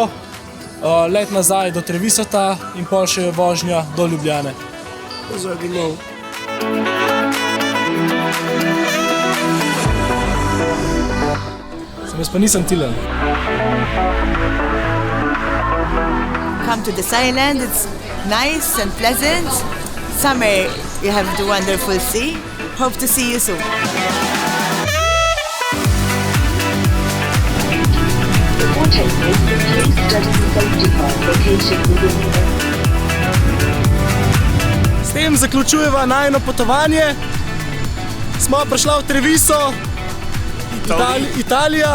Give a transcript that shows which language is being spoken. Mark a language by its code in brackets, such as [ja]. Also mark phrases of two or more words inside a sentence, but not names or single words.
[sl] Let nazaj do Trevisota in pol še vožnja do Ljubljane. Zdaj domov. Jaz pa nisem Tilen. [en] Come to this island, it's nice and pleasant. Summer you have the wonderful sea. Hope to see you soon. [sl] S tem zaključujeva najino potovanje. Smo prišla v Treviso, Italija.